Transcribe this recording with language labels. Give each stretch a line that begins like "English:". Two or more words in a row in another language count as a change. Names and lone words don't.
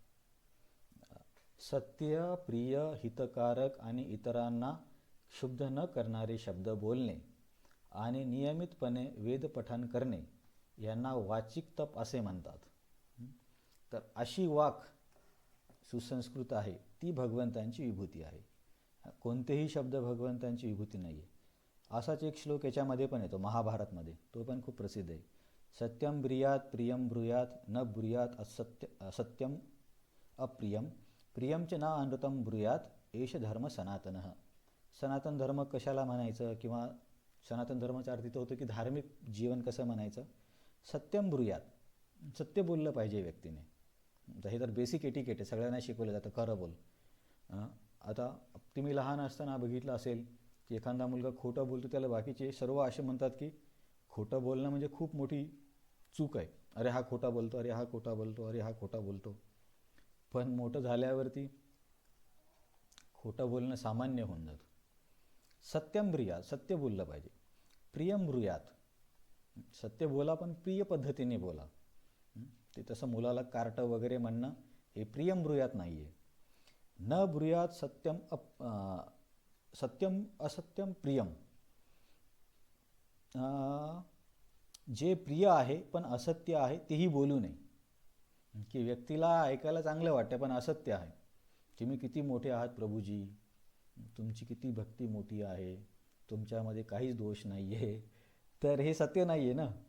Marathi: सत्य, प्रिय, हितकारक आणि इतरांना क्षुब्ध न करणारे शब्द बोलणे आणि नियमितपणे वेद पठन करणे यांना वाचिक तप असे म्हणतात. तर अशी वाक सुसंस्कृत आहे ती भगवंतांची विभूती आहे. कोणतेही शब्द भगवंतांची विभूती नाही आहे. असाच एक श्लोक याच्यामध्ये पण येतो महाभारतमध्ये, तो पण खूप प्रसिद्ध आहे.
Sanskrit: सत्यम ब्रियात प्रियम ब्रूयात न ब्रूयात असत्यम अप्रियम प्रियम च न अनृतम ब्रूयात एष धर्म सनातनः.
Marathi: सनातन धर्म कशाला म्हणायचं किंवा सनातन धर्माचा अर्थ तो होतो की धार्मिक जीवन कसं म्हणायचं?
Sanskrit: सत्यम ब्रूयात,
Marathi: सत्य बोललं पाहिजे व्यक्तीने. हे तर
English: basic etiquette
Marathi: आहे, सगळ्यांना शिकवलं जातं खरं बोल. आता तुम्ही लहान असताना बघितलं असेल की एखादा मुलगा खोटं बोलतो, त्याला बाकीचे सर्व असे म्हणतात की खोटं बोलणं म्हणजे खूप मोठी चूक आहे. अरे हा खोटा बोलतो, अरे हा खोटा बोलतो, अरे हा खोटा बोलतो. पण मोठं झाल्यावरती खोटं बोलणं सामान्य होऊन जातं.
Sanskrit: सत्यम ब्रूयात,
Marathi: सत्य बोललं पाहिजे.
Sanskrit: प्रियम ब्रूयात,
Marathi: सत्य बोला पण प्रिय पद्धतीने बोला. ते तसं मुलाला कार्ट वगैरे म्हणणं हे
Sanskrit: प्रियम ब्रूयात
Marathi: नाही आहे.
Sanskrit: न ब्रूयात सत्यम असत्यम प्रियम.
Marathi: जे प्रिय आहे पण असत्य आहे तेही बोलू नये. की व्यक्तीला ऐकायला चांगलं वाटतं पण असत्य आहे. तुम्ही किती मोठे आहात प्रभूजी, तुमची किती भक्ती मोठी आहे, तुमच्यामध्ये काहीच दोष नाही आहे, तर हे सत्य नाही आहे ना.